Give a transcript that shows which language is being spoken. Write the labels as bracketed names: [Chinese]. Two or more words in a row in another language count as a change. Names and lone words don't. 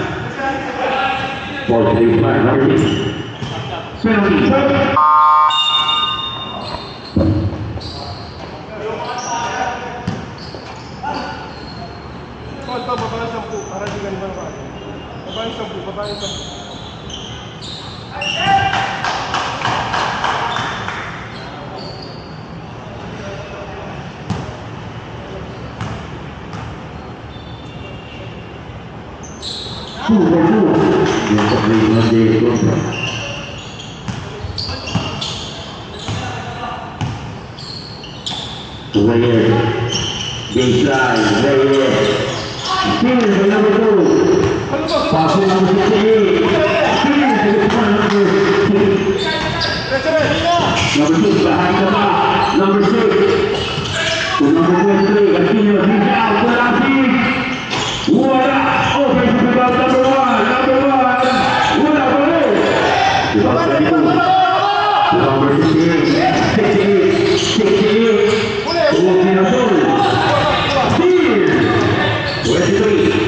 [English] Paul Baseman, number 6. Penalty. [Filipino] Ito, baba yung 10. Para di ganun ba? Baba yung 10. Baba yung 10. [Indonesian] Yang terlibat menjadi korban. [English] Reyes, baseline, Reyes, steal the number 2, passing number 68, steal the number 6, number 6 behind the back, number 6, to number 23, Castillo, he's out, Aziz, wala, offensive rebound number 1, [Filipino] wala pa rin, [English] number 68, 68, Mirasol, steal, 23,